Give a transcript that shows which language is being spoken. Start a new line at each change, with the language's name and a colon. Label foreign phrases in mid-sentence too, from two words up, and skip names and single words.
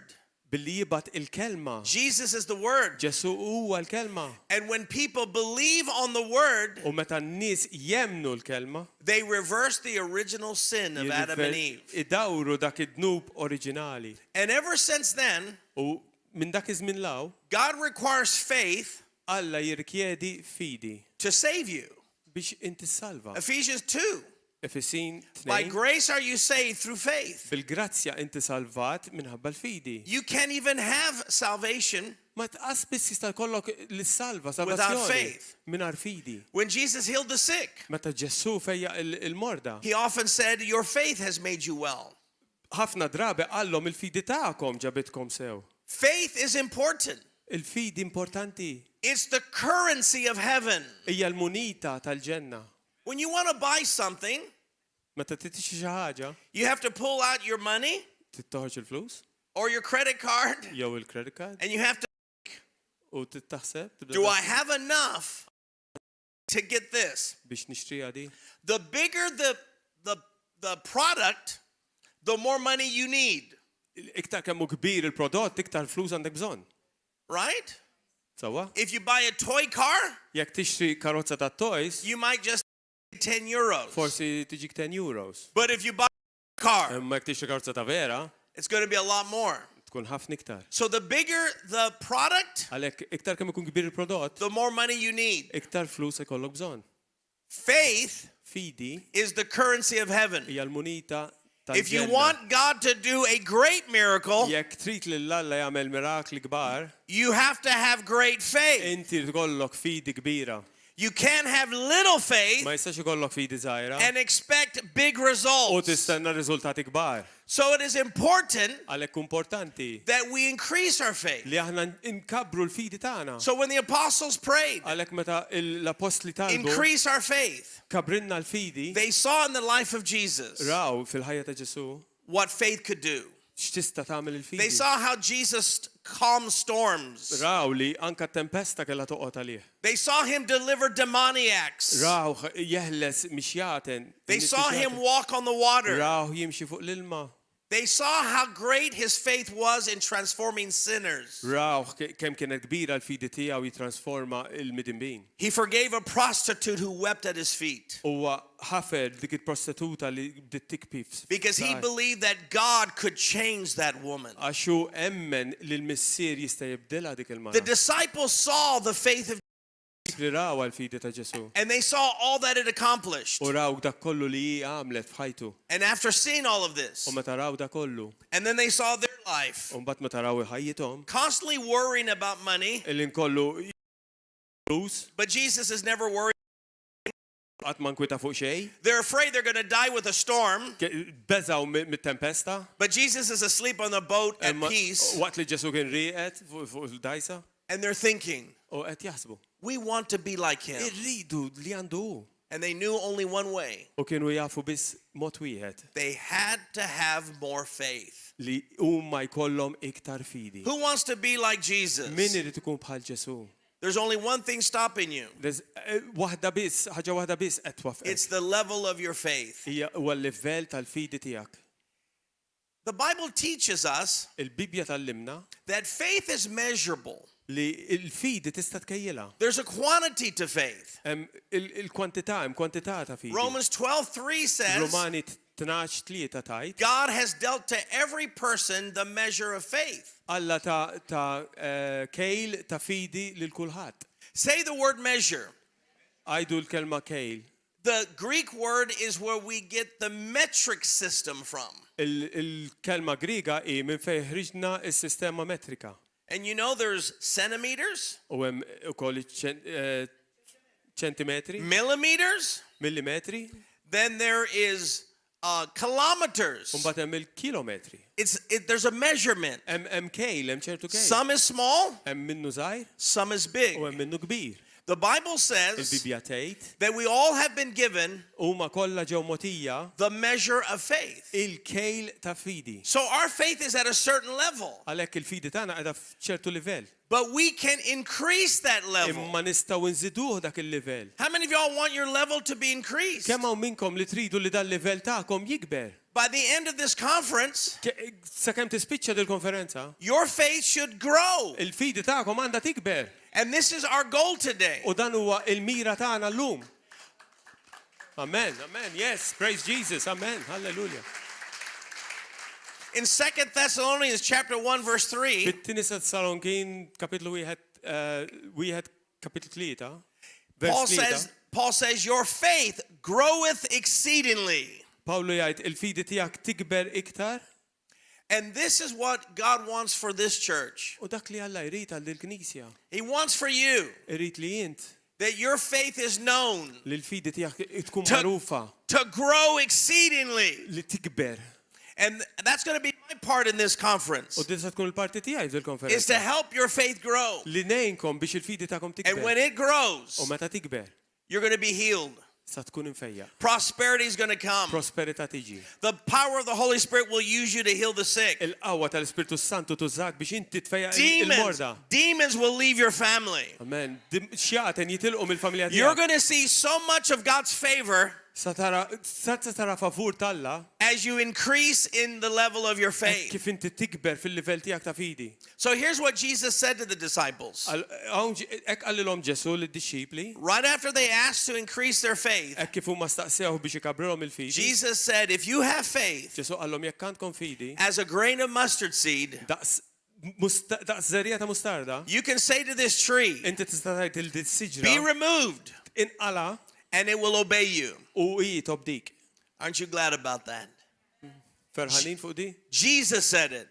Maltese: billi jibgħat il-kelma.
English: Jesus is the word.
Maltese: Ġesu huwa l-kelma.
English: And when people believe on the word,
Maltese: U meta n-nies jemnu l-kelma,
English: they reverse the original sin of Adam and Eve.
Maltese: idawru dak id-dnub oriġinali.
English: And ever since then,
Maltese: U minn dak iż-żmien law,
English: God requires faith
Maltese: Alla jirrikjedi fidi
English: to save you.
Maltese: biex inti salva.
English: Ephesians 2.
Maltese: Efesin
English: By 2, grace are you saved through faith.
Maltese: bil-grazzja inti salvat minħabba l-fidi.
English: You can't even have salvation
Maltese: Ma tqas biss jista' jkollok l-salva,
English: without
Maltese: salvazzjoni
English: faith.
Maltese: mingħajr fidi.
English: When Jesus healed the sick,
Maltese: Meta Ġesu fejja il-morda,
English: he often said, your faith has made you well.
Maltese: ħafna drabi qallhom il-fidi tagħkom ġabitkom sew.
English: Faith is important.
Maltese: Il-fidi importanti.
English: It's the currency of heaven.
Maltese: Hija l-munita tal-ġenna.
English: When you want to buy something,
Maltese: Meta titixi xi ħaġa,
English: you have to pull out your money
Maltese: tittoħroġ il-flus
English: or your credit card
Maltese: jew il-
English: credit card and you have to,
Maltese: u tittaħseb
English: do I have enough to get this?
Maltese: biex nixtriha di.
English: The bigger the product, the more money you need,
Maltese: Iktar kemm hu kbir il-prodott, iktar flus għandek bżonn.
English: right?
Maltese: Sewwa?
English: If you buy a toy car,
Maltese: Jekk tixtri karozza ta' toys,
English: you might just get 10 euros.
Maltese: forsi tiġik 10 euros.
English: But if you buy a car,
Maltese: Imma jekk tixtri karozza ta' vera,
English: it's going to be a lot more.
Maltese: tkun ħafna iktar.
English: So the bigger the product,
Maltese: Għalhekk iktar kemm ikun kbir il-prodott,
English: the more money you need.
Maltese: iktar flus ikollok bżonn.
English: Faith
Maltese: Fidi
English: is the currency of heaven.
Maltese: hija l-munita
English: If you
Maltese: tal-ġenna.
English: want God to do a great miracle,
Maltese: Jekk trid li l-Alla jagħmel mirakli kbar,
English: you have to have great faith.
Maltese: inti tkollok fidi kbira.
English: You can't have little faith
Maltese: Ma jistax ikollok fidi żgħira
English: and expect big
Maltese: u
English: results.
Maltese: tistenna riżultati kbar.
English: So it is important
Maltese: Għalhekk importanti
English: that we increase our faith.
Maltese: li aħna nkabru l-fidi tagħna.
English: So when the apostles prayed,
Maltese: Għalhekk meta l-apostli talbu
English: increase our faith,
Maltese: kabrinna l-fidi,
English: they saw in the life of Jesus
Maltese: raw fil-ħajja ta' Ġesu
English: what faith could do.
Maltese: x'tista' tagħmel
English: They
Maltese: il-fidi.
English: saw how Jesus calmed storms.
Maltese: Raw li anka tempesta kellha toqgħod għalih.
English: They saw him deliver demoniacs.
Maltese: Raw jeħles mixjaten.
English: They saw him walk on the water.
Maltese: Raw jimxi fuq l-ilma.
English: They saw how great his faith was in transforming sinners.
Maltese: Raw kemm kienet kbira l-fidi tiegħu jitrasforma il-midinbin.
English: He forgave a prostitute who wept at his feet
Maltese: Huwa ħafer dik il-prostituta li bdiet tikbi
English: because he believed that God could change that woman.
Maltese: għax hu emmen li l-missier jista' jibdilha dik
English: The
Maltese: il-mara.
English: disciples saw the faith of
Maltese: Li raw għal-fidi ta' Ġesu.
English: and they saw all that it accomplished.
Maltese: U raw dak kollu li hi għamlet f'ħajtu.
English: And after seeing all of this,
Maltese: U meta raw dak kollu,
English: and then they saw their life,
Maltese: u mbagħad meta raw ħajjithom,
English: constantly worrying about money,
Maltese: illi nkollu flus,
English: but Jesus is never worried.
Maltese: qatt ma nkwita fuq xejn,
English: They're afraid they're going to die with a storm,
Maltese: beżaw mit-tempesta,
English: but Jesus is asleep on the boat at
Maltese: imma
English: peace,
Maltese: waqt li Ġesu kien rieqed fuq il-dajsa,
English: and they're thinking,
Maltese: u qed jaħsbu.
English: we want to be like him.
Maltese: Irridu li għandu hu.
English: And they knew only one way.
Maltese: U kienu jafu biss mod wieħed
English: They had to have more faith.
Maltese: li huma jkollhom iktar fidi.
English: Who wants to be like Jesus?
Maltese: Min irid ikun bħal Ġesu?
English: There's only one thing stopping you.
Maltese: Waħda biss, ħaġa waħda biss qed twafqek.
English: It's the level of your faith.
Maltese: Hija huwa l-livell tal-fidi tiegħek.
English: The Bible teaches us
Maltese: Il-Bibja tallimna
English: that faith is measurable.
Maltese: li l-fidi tista' tkejjilha.
English: There's a quantity to faith.
Maltese: Il-kwantità, hemm kwantità ta' fidi.
English: Romans 12:3 says,
Maltese: Romani 12:3 tajt.
English: God has dealt to every person the measure of faith.
Maltese: Alla ta' kejl ta' fidi lil kulħadd.
English: Say the word measure.
Maltese: Għajdu l-kelma kejl.
English: The Greek word is where we get the metric system from.
Maltese: Il-kelma Griega hi minn fejn ħriġna s-sistema metrika.
English: And you know there's centimeters,
Maltese: U hemm ukoll ċentimetri,
English: millimeters,
Maltese: millimetri,
English: then there is kilometers.
Maltese: u mbagħad hemm il-kilometri.
English: There's a measurement.
Maltese: Hemm kejl, hemm ċertu kejl.
English: Some is small,
Maltese: Hemm minnu żgħir
English: some is big.
Maltese: u hemm minnu kbir.
English: The Bible says
Maltese: Il-Bibja tgħid
English: that we all have been given
Maltese: huma kollha ġew mogħtija
English: the measure of faith.
Maltese: il-kejl ta' fidi.
English: So our faith is at a certain level,
Maltese: Għalhekk il-fidi tagħna qiegħda f'ċertu livell.
English: but we can increase that level.
Maltese: Imma nistgħu nżiduh dak il-livell.
English: How many of y'all want your level to be increased?
Maltese: Kemm hawn minnkom li tridu li dal-livell tagħkom jikber?
English: By the end of this conference,
Maltese: Sakemm tispiċċa dil-konferenza,
English: your faith should grow.
Maltese: il-fidi tagħkom għandha tikber.
English: And this is our goal today.
Maltese: U dan huwa il-mira tagħna llum.
English: Amen, amen. Yes, praise Jesus. Amen. Hallelujah. In 2 Thessalonians chapter 1 verse 3,
Maltese: Fit-tieni Salonkin kapitlu wieħed kapitlu 3, Paul vers 3.
English: says, your faith groweth exceedingly.
Maltese: Pawlu jgħid il-fidi tiegħek tikber iktar.
English: And this is what God wants for this church.
Maltese: U dak li Alla jrid għal il-Knisja.
English: He wants for you
Maltese: Irid li int
English: that your faith is known
Maltese: li l-fidi tiegħek tkun magħrufa
English: to grow exceedingly.
Maltese: li tikber.
English: And that's going to be my part in this conference,
Maltese: U din se tkun il-parti tiegħi
English: is to
Maltese: fil-konferenza.
English: help your faith grow.
Maltese: Li ngħinkom biex il-fidi tagħkom
English: And when
Maltese: tikber.
English: it grows,
Maltese: U meta tikber,
English: you're going to be healed.
Maltese: sa tkun infejja.
English: Prosperity is going to come.
Maltese: Prosperità tiġi.
English: The power of the Holy Spirit will use you to heal the sick.
Maltese: Il-qawwa tal-Ispirtu Santu tużak biex inti tfejja
English: Demons,
Maltese: il-morda.
English: demons will leave your family. Amen.
Maltese: Xjaten jitilqu mill-familja
English: You're
Maltese: tiegħek.
English: going to see so much of God's favor
Maltese: Sa tara favur talla
English: as you increase in the level of your faith.
Maltese: kif inti tikber fil-livell tiegħek ta' fidi.
English: So here's what Jesus said to the disciples.
Maltese: Hekk qallilhom Ġesu lid-disċipli,
English: Right after they asked to increase their faith,
Maltese: hekk kif huma staqsew biex ikabrilhom il-fidi.
English: Jesus said, if you have faith
Maltese: Ġesu qallhom jekk għandkom fidi,
English: as a grain of mustard seed,
Maltese: daqs żerrija ta' mustarda,
English: you can say to this tree,
Maltese: inti tista' tgħid
English: be
Maltese: il-siġra
English: removed,
Maltese: inqala
English: and it will obey you.
Maltese: u hi tobdik.
English: Aren't you glad about that?
Maltese: Ferħanin fuq di?
English: Jesus said it.